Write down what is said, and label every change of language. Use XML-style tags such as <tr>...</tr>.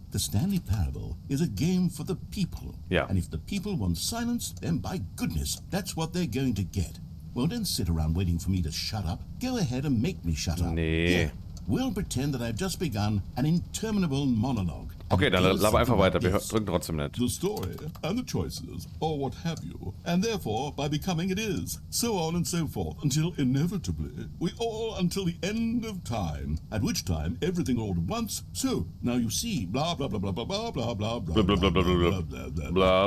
<en>The Stanley Parable is a game for the people. Yeah. And if the people want silence, then by goodness, that's what they're going to get. Well, don't sit around waiting for me to shut up. Go ahead and make me shut up.</en> <de>Nee.</de> <en>Here, we'll pretend that I've just begun an interminable monologue.</en> <de>Okay, dann laber einfach weiter. Wir drücken trotzdem nicht.</de> <en>The story and the choices, or what have you, and therefore by becoming it is, so on and so forth, until inevitably we all until the end of time, at which time everything all at once. So now you see, blah blah blah blah blah blah blah blah blah blah blah blah blah blah.</en>